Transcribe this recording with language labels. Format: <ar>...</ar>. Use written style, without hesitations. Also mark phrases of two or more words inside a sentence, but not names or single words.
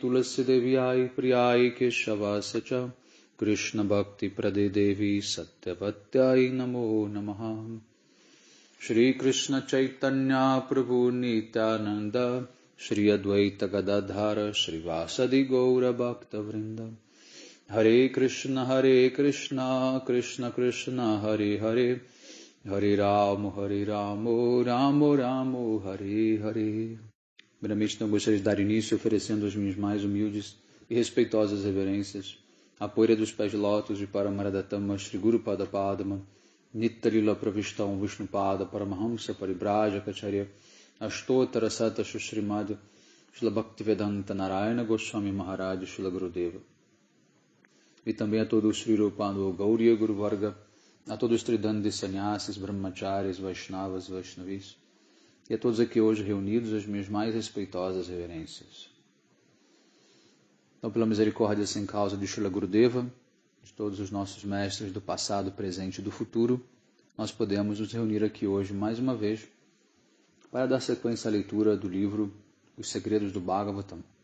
<sa>तुलसी देव्यै प्रियै केशव सच कृष्ण भक्ति प्रदे देवि सत्यवत्यै नमो नमः श्री कृष्ण चैतन्य प्रभु नित्यानन्द श्री अद्वैत गदाधर श्री वसदि गौर भक्त वृन्द हरे कृष्ण कृष्ण कृष्ण हरे हरे हरे रामो रामो रामो हरे हरे.</sa> <pt>Primeiramente, não gostaria de dar início oferecendo as minhas mais humildes e respeitosas reverências à poeira dos pés de lótus de Paramaradatama Shri Guru Pada Padma Nittalila Pravistam Vishnupada Paramahamsa Paribraja Kacharya Ashtotara Sata Shrimad Shila Bhaktivedanta Narayana Goswami Maharaj Shila Gurudeva. E também a todos os Sri Rupando Gauriya Guru Varga, a todos os Tridandi Sannyasis, Brahmacharis, Vaishnavas, Vaishnavis, e a todos aqui hoje reunidos as minhas mais respeitosas reverências. Então, pela misericórdia sem causa de Shila Gurudeva, de todos os nossos mestres do passado, presente e do futuro, nós podemos nos reunir aqui hoje mais uma vez para dar sequência à leitura do livro Os Segredos do Bhagavatam.</pt>